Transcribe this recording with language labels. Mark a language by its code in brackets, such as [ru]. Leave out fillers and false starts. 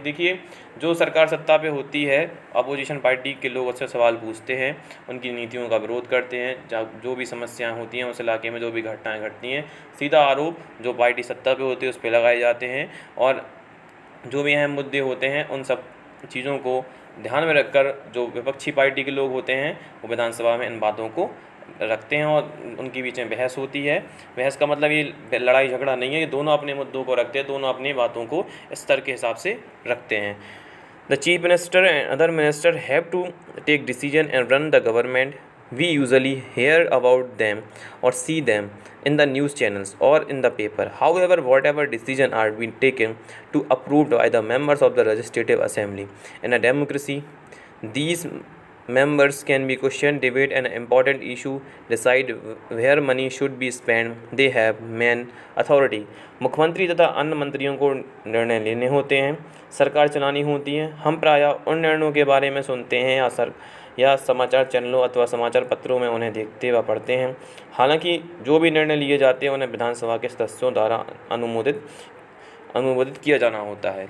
[hi] देखिए, जो सरकार सत्ता पे होती है, अपोजिशन पार्टी के लोग उससे सवाल पूछते हैं, उनकी नीतियों का विरोध करते हैं, जो भी समस्याएं होती हैं उस इलाके में जो भी घटनाएं घटती हैं, सीधा आरोप जो पार्टी सत्ता पे होती है उस पर लगाए जाते हैं, और जो भी अहम मुद्दे होते हैं उन सब चीज़ों को ध्यान में रखकर जो विपक्षी पार्टी के लोग होते हैं वो विधानसभा में इन बातों को रखते हैं और उनके बीच में बहस होती है। बहस का मतलब ये लड़ाई झगड़ा नहीं है, ये दोनों अपने मुद्दों को रखते हैं, दोनों अपनी बातों को स्तर के हिसाब से रखते हैं। [en] The chief minister and other minister have to take decision and run the government. We usually hear about them or see them in the news channels or in the paper. However, whatever decision are being taken to approved by the members of the legislative assembly. In a democracy, these members can be questioned, debate an important issue, decide where money should be spent. They have main authority. [hi] मुख्यमंत्री तथा अन्य मंत्रियों को निर्णय लेने होते हैं, सरकार चलानी होती है। हम प्रायः उन निर्णयों के बारे में सुनते हैं या समाचार चैनलों अथवा समाचार पत्रों में उन्हें देखते व पढ़ते हैं। हालांकि जो भी निर्णय लिए जाते हैं उन्हें विधानसभा के सदस्यों द्वारा अनुमोदित किया जाना होता है।